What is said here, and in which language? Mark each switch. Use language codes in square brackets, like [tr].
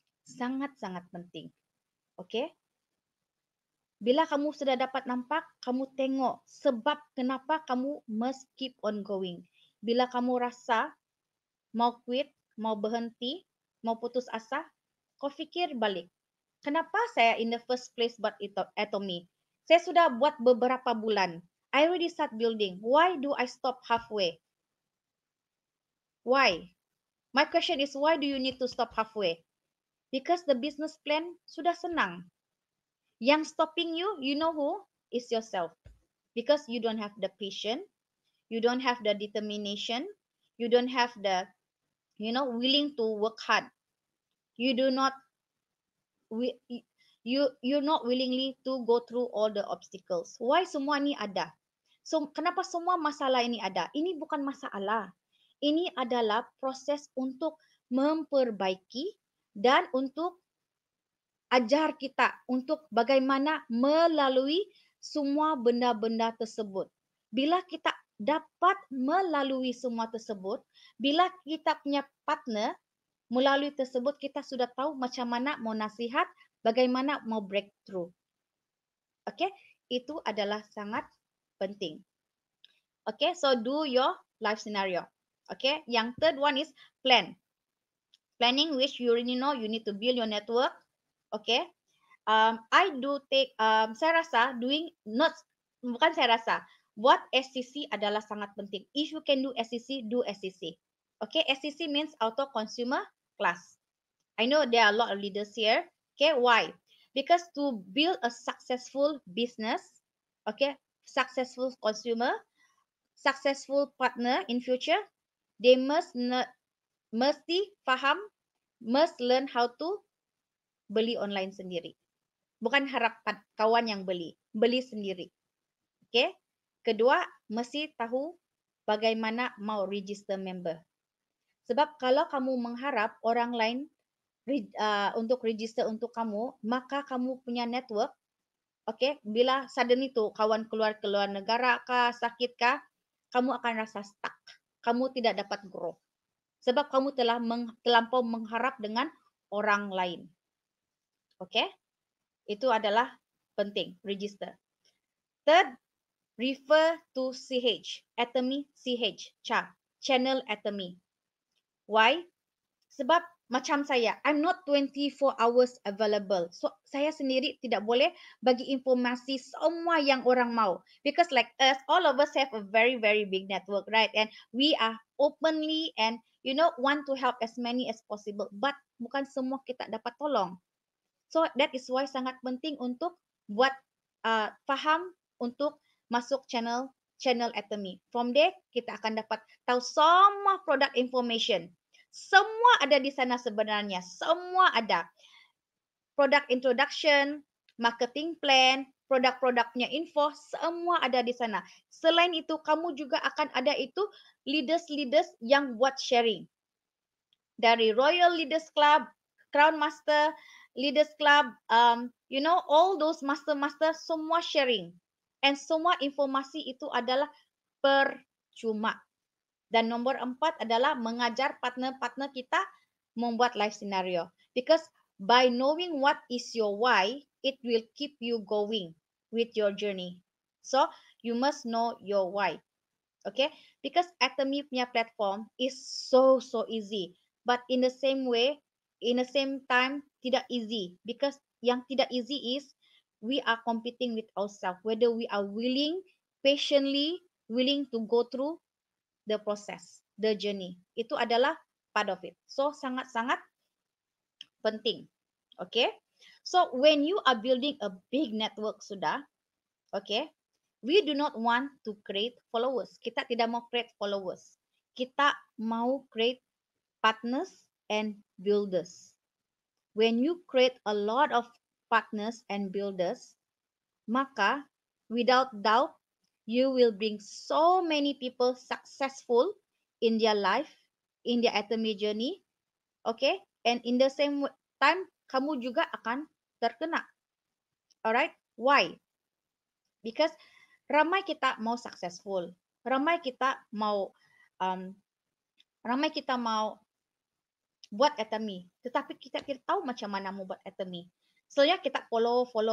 [ms] Sangat-sangat penting. Okey? Bila kamu sudah dapat nampak, kamu tengok sebab kenapa kamu [en] must keep on going. [ms] Bila kamu rasa mau quit, mau berhenti, mau putus asa, kau fikir balik. Kenapa saya [en] in the first place [ms] buat Atomy? Saya sudah buat beberapa bulan. [en] I already start building. Why do I stop halfway? Why? My question is, why do you need to stop halfway? Because the business plan [ms] sudah senang. [en] Yang stopping you, you know who? Is yourself. Because you don't have the patience, you don't have the determination, you don't have the, willing to work hard. You do not, you're not willingly to go through all the obstacles. [ms] Why semua ni ada? So, kenapa semua masalah ini ada? Ini bukan masalah. Ini adalah proses untuk memperbaiki dan untuk ajar kita untuk bagaimana melalui semua benda-benda tersebut. Bila kita dapat melalui semua tersebut, bila kita punya partner melalui tersebut, kita sudah tahu macam mana mau nasihat, bagaimana mau breakthrough. Okay, itu adalah sangat penting. [en] Okay, so do your life scenario. Okay, yang third one is plan. Planning, which you already know, you need to build your network. [ms] Okay, [en] I do take, [ms] saya rasa bukan saya rasa, buat SCC adalah sangat penting. [en] If you can do SCC, do SCC. Okay, SCC means Auto Consumer Class. I know there are a lot of leaders here. Okay, why? Because to build a successful business, okay, successful consumer, successful partner in future, they [ms] mesti faham, [en] must learn how to [ms] beli online sendiri. Bukan harap kawan yang beli sendiri. Okay. Kedua, mesti tahu bagaimana mau register member. Sebab kalau kamu mengharap orang lain untuk register untuk kamu, maka kamu punya network, okay, bila sudden itu kawan keluar negara kah, sakit kah, kamu akan rasa stuck. Kamu tidak dapat grow. Sebab kamu telah terlampau mengharap dengan orang lain. Okay. Itu adalah penting, register. [en] Third, refer to CH, Atomy CH, channel Atomy. Why? [ms] Sebab macam saya, [en] I'm not 24 hours available. [ms] So, saya sendiri tidak boleh bagi informasi semua yang orang mau. [en] Because like us, all of us have a very, very big network, right? And we are openly and, want to help as many as possible. [ms] But bukan semua kita dapat tolong. [en] So that is why [ms] sangat penting untuk buat faham untuk masuk channel Atomy. [en] From there [ms] kita akan dapat tahu semua product information. Semua ada di sana sebenarnya. Semua ada. Product introduction, marketing plan, produk-produknya info, semua ada di sana. Selain itu kamu juga akan ada itu leaders yang buat sharing. Dari Royal Leaders Club, Crown Master, Leaders Club, [en] all those master [ms] semua sharing. And semua informasi itu adalah percuma. Dan nomor 4 adalah mengajar partner-partner kita membuat life scenario. [en] Because by knowing what is your why, it will keep you going with your journey. So, you must know your why. Okay? Because Atomy punya platform is so easy. But in the same way, in the same time, [ms] tidak easy. [en] Because [ms] yang tidak easy [en] is we are competing with ourselves. Whether we are patiently willing to go through the process, the journey. [ms] Itu adalah [en] part of it. [ms] So, sangat-sangat penting. Okay? [en] So, when you are building a big network sudah, okay, we do not want to create followers. [ms] Kita tidak mau create followers. Kita mau create [en] partners and builders. When you create a lot of partners and builders, maka without doubt, you will bring so many people successful in their life, in their atomic journey, okay? [ms] And in the same time, kamu juga akan terkena. Alright? Why? Because ramai kita mau successful, ramai kita mau um, ramai kita mau buat atomy, tetapi kita tidak tahu macam mana mau buat atomy. Soalnya kita follow.